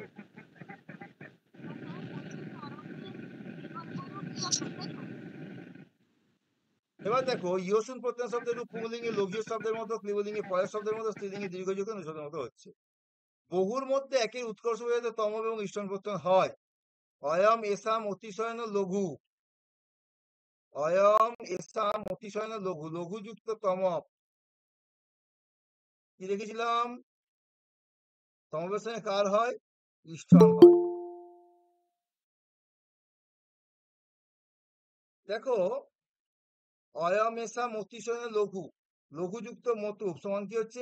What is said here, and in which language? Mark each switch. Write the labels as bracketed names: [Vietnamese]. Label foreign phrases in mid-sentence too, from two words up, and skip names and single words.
[Bangla] এবার দেখো, ইয়সুন প্রত্যয় শব্দের রূপ পুংলিঙ্গে লঘিয় শব্দের মতো, ক্লিবলিঙ্গে পরের শব্দের মতো, স্ত্রীলিঙ্গে দীর্ঘযুক্ত অনুশব্দের মতো হচ্ছে। বহুর মধ্যে একের উৎকর্ষ বোঝাতে তমব এবং ইষ্টন প্রত্যয় হয়। [Sanskrit] অয়ম এসাম অতিশয়ন লঘু, অয়ম এসাম অতিশয়ন লঘু, লঘুযুক্ত তমব। [Bangla] কি দেখেছিলাম? তমবের সঙ্গে কার হয়? ইষ্টন হয়। দেখো, [Sanskrit] অয়ম এসাম অতিশয়ন লঘু, [Bangla] লঘুযুক্ত মতুব সমান কি হচ্ছে?